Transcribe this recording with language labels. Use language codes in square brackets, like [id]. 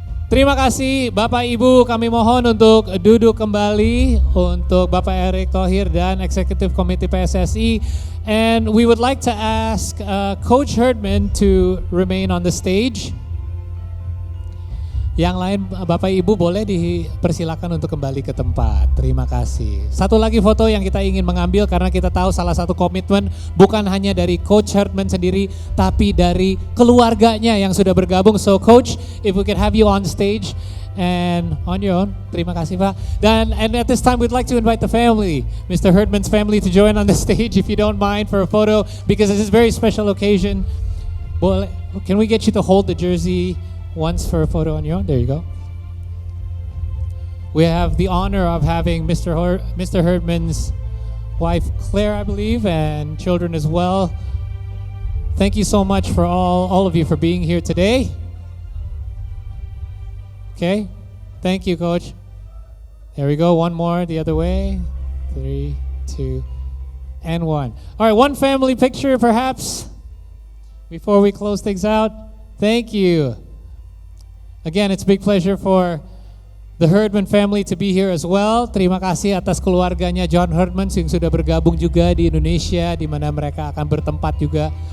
[id] Terima kasih Bapak Ibu, kami mohon untuk duduk kembali untuk Bapak Erick Thohir dan Eksekutif Komite PSSI. [en] And we would like to ask Coach Herdman to remain on the stage. [id] Yang lain Bapak Ibu boleh dipersilakan untuk kembali ke tempat. Terima kasih. Satu lagi foto yang kita ingin mengambil karena kita tahu salah satu komitmen bukan hanya dari Coach Herdman sendiri tapi dari keluarganya yang sudah bergabung. [en] So Coach, if we could have you on stage and on your own. [id] Terima kasih Pak. [en] And at this time we'd like to invite the family, Mr. Herdman's family, to join on the stage if you don't mind for a photo because this is a very special occasion. Can we get you to hold the jersey once for a photo on your own? There you go. We have the honor of having Mr. Herdman's wife Claire, I believe, and children as well. Thank you so much for all of you for being here today. Okay, thank you, Coach. There we go, one more the other way. 3, 2, and 1. All right, one family picture perhaps before we close things out. Thank you. Again, it's a big pleasure for the Herdman family to be here as well. [id] Terima kasih atas keluarganya John Herdman yang sudah bergabung juga di Indonesia, di mana mereka akan bertempat juga.